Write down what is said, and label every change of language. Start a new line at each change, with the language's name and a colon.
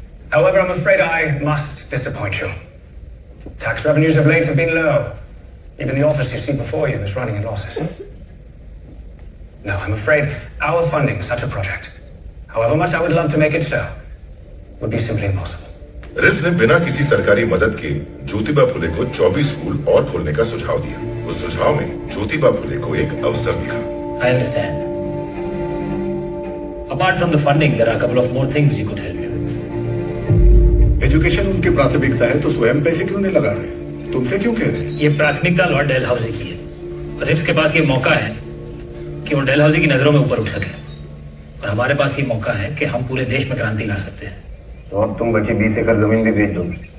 English: However, I'm afraid I must disappoint you. Tax revenues of late have been low. Even the office you see before you is running at losses. No, I'm afraid our funding such a project, however much I would love to make it so, would be simply impossible.
Hindi: रिव्स ने बिना किसी सरकारी मदद के ज्योतिबा फुले को 24 school और खोलने का सुझाव दिया। उस सुझाव में ज्योतिबा फुले को एक अवसर दिखा।
English: I understand. Apart from the funding, there are a couple of more things you could help me with.
Hindi: Education उनकी प्राथमिकता है तो स्वयं पैसे क्यों नहीं लगा रहे? तुमसे क्यों कह रहे हैं? ये प्राथमिकता लॉर्ड डलहौजी की है और रिफ्स के पास ये मौका है कि वो डलहौजी की नजरों में ऊपर उठ सके और हमारे पास ये मौका है कि हम पूरे देश में क्रांति ला सकते हैं। तो अब तुम बची 20 एकड़ जमीन भी बेच दोगे?